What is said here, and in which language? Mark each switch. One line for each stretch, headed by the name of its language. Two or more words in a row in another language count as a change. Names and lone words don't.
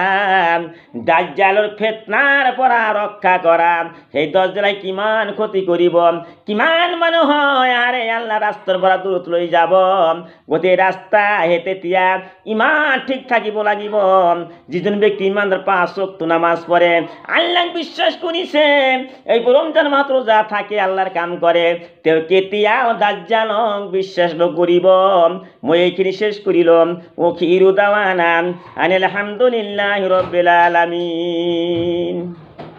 Assamese: দাজ্জালৰ ফিতনাৰ পৰা ৰক্ষা কৰা। সেই দাজ্জালে কিমান ক্ষতি কৰিব, কিমান মানুহ আৰে আল্লাহ ৰাস্তাৰ পৰা দূৰত লৈ যাব। গোটেই ৰাস্তা তেতিয়া ইমান ঠিক থাকিব লাগিব। যিজন ব্যক্তি ইমানদাৰ 5
Bangla: ওয়াক্ত নামাজ পড়ে,
Assamese: আল্লাহক বিশ্বাস কৰিছে,
Bangla: এই রমজান মাত্র যা থাকে আল্লাহর কাম করে,
Assamese: তেওঁ কেতিয়াও দাজ্জালক বিশ্বাস নকৰিব। মই এইখিনি শেষ কৰিলম।
Arabic: وآخر دعوانا أن الحمد لله رب العالمين.